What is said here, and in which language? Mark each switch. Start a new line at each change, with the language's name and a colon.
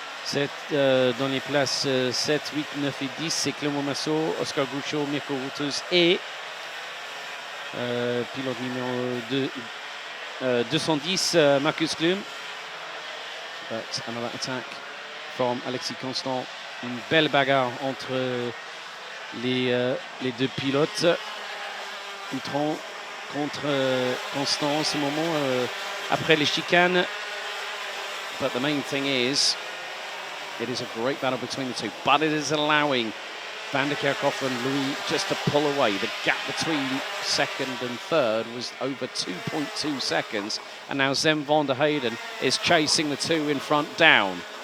French: Dans les places 7, 8, 9 et 10, c'est Clément Massot, Ostricourt, Mirko Waters et pilote numéro 210, Marcus Glum.
English: But another attack from Alexis Constant.
French: Une belle bagarre entre les deux pilotes. Houton contre Constant en ce moment après les chicanes.
English: But the main thing is, it is a great battle between the two, but it is allowing Van der Kerkhoff and Louis just to pull away. The gap between second and third was over 2.2 seconds, and now Sam van der Heyden is chasing the 2 in front down.